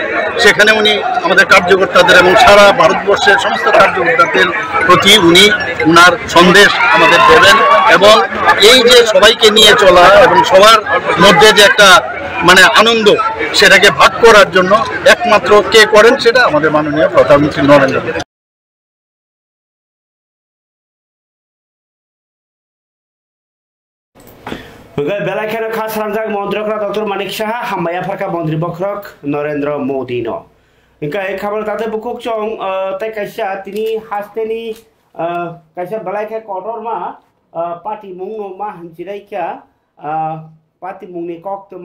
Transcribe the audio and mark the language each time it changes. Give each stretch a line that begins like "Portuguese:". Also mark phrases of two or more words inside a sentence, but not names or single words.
Bangla: সেখানে উনি আমাদের কার্যকর্তাদের এবং সারা ভারতবর্ষের সমস্ত কার্যকর্তাদের প্রতি উনি উনার সন্দেশ আমাদের দেবেন এবং এই যে সবাইকে নিয়ে চলা এবং সবার মধ্যে যে একটা মানে আনন্দ সেটাকে ভাগ করার জন্য একমাত্র কে করেন সেটা আমাদের মাননীয় প্রধানমন্ত্রী নরেন্দ্র মোদী।
Kok Borok: बेलाखेनो खास रामजाक मन्त्रकरा डॉक्टर मानिक शाह हामबाया फारका मन्त्री बख्रक नरेन्द्र मोदी नो इनका एक खबर ताते बुकुक चों तै कैसा तिनी हास्तेनी कैसा बेलाखे कटर मा पार्टी मुंग मा हंचिराय क्या पार्टी मुंगनि कक्तमा